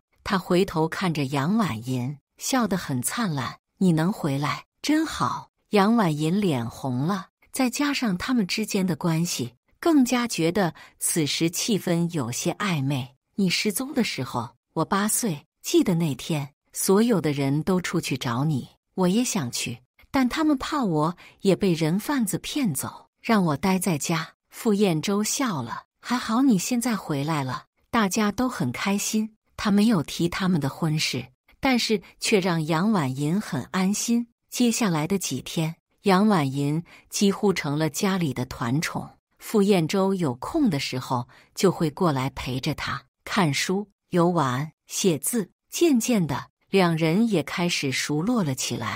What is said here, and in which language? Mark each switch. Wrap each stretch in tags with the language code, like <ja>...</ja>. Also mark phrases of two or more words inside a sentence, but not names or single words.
<zh>他回頭看着楊婉銀，笑得很燦爛。你能回來，真好。楊婉銀臉紅了，再加上他們之間的關係，更加覺得此時氣氛有些曖昧。你失蹤的時候，我8歲，記得那天，所有的人都出去找你，我也想去，但他們怕我也被人販子騙走，讓我待在家。傅彥洲笑了，還好你現在回來了，大家都很開心。他沒有提他們的婚事，但是卻讓楊婉銀很安心。接下來的幾天，楊婉銀幾乎成了家裡的團寵。傅彥洲有空的時候就會過來陪着他看書、遊玩、寫字。漸漸的，兩人也開始熟絡了起來。</zh>